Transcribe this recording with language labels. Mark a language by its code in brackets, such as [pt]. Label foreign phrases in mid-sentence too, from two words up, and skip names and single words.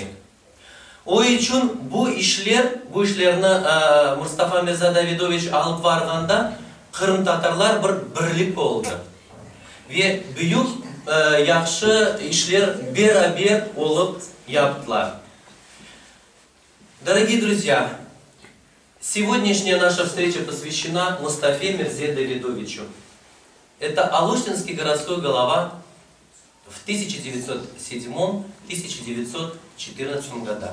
[crh] O için bu işlerini Mustafa Mirza Davidovich alıp varganda Kırım Tatarlar bir birlik oldu. Ve büyük yaxşı işler beraber olup yaptılar. [ru] Дорогие друзья, сегодняшняя наша встреча посвящена Мустафе Мирзе Давидовичу. Это Алуштинский городской голова в 1907-1914 годах.